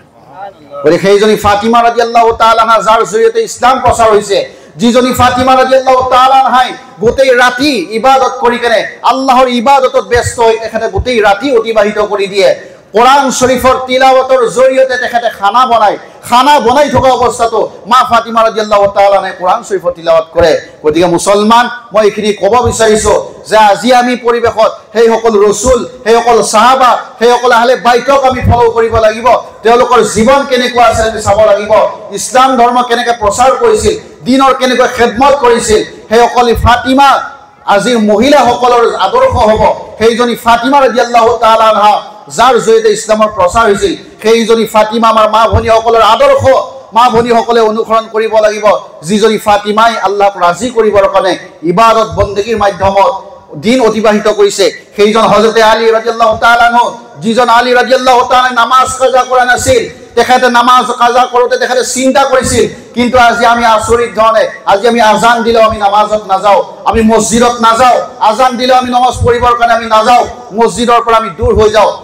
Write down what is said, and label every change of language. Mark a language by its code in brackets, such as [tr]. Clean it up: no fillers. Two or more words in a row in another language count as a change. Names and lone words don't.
[as] গতিকে সেইজনী ফাতিমা [ar] رضي الله تعالى عنها, [as] যাৰ জৰিয়তে ইছলাম প্ৰচাৰ হৈছে, যিজনী ফাতিমা [ar] رضي الله تعالى عنها [as] গোটেই ৰাতি ইবাদত কৰি কেনে, আল্লাহৰ ইবাদতত ব্যস্ত হৈ তেখেতে গোটেই ৰাতি অতিবাহিত কৰি দিয়ে। কোরআন শরীফর তিলাওয়াতের জরিয়তে তেখেতে খানা বনাই থকা অবস্থাতো মা ফাতিমা [ar] رضي الله تعالى عنها [as] কোরআন শরীফর তিলাওয়াত করে। গতিকে মুসলমান, মই এইখিনি ক'ব বিচাৰিছো যে আজি আমি পৰিৱেশত সেই সকল ৰসুল, সেই সকল সাহাবা, সেই সকল আহলে বাইতক আমি ফলো কৰিব লাগিব। তেওঁলোকৰ জীৱন কেনেকুৱা আছিল আমি চাব লাগিব। ইছলাম ধৰ্ম কেনেকৈ প্ৰচাৰ কৰিছিল, দিনৰ কেনেকৈ খেদমত কৰিছিল, সেই সকল ফাতিমা আজিৰ মহিলাসকলৰ আদৰ্শ হ'ব। সেইজনী ফাতিমা [ar] رضي الله تعالى عنها, [as] যাৰ জৰিয়তে ইছলামৰ প্ৰচাৰ হৈছিল, সেইজনী ফাতিমা আমাৰ মা ভনীসকলৰ আদৰ্শ। মা ভনীসকলে অনুসৰণ কৰিব লাগিব, যিজনী ফাতিমাই আল্লাহক ৰাজি কৰিবৰ কাৰণে ইবাদত বন্দেগীৰ মাধ্যমত দিন অতিবাহিত কৰিছে। সেইজন হযৰতে আলী [ar] رضي الله تعالى عنه, [as] যিজন আলী [ar] رضي الله تعالى [as] নামাজ কাজা কৰা নাছিল, তেখেতে নামাজ কাজা কৰোঁতে তেখেতে চিন্তা কৰিছিল। কিন্তু আজি আমি আচৰিত ধৰণে, আজি আমি আজান দিলেও আমি নামাজত নাযাওঁ, আমি মছজিদত নাযাওঁ। আজান দিলেও আমি নামাজ পঢ়িবৰ কাৰণে আমি নাযাওঁ, মছজিদৰ পৰা আমি দূৰ হৈ যাওঁ।